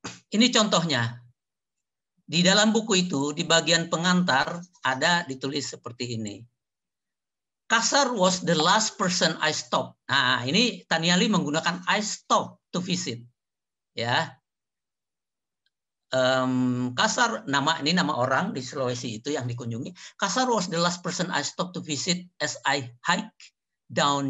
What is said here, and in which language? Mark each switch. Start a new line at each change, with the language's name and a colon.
Indonesian: Ini contohnya. Di dalam buku itu, di bagian pengantar, ada ditulis seperti ini.
English: Kasar was the last person I stopped.
Indonesian: Nah, ini Taniali menggunakan
English: I stopped to visit.
Indonesian: Ya. Kasar, ini nama orang di Sulawesi itu yang dikunjungi.
English: Kasar was the last person I stopped to visit as I hike down.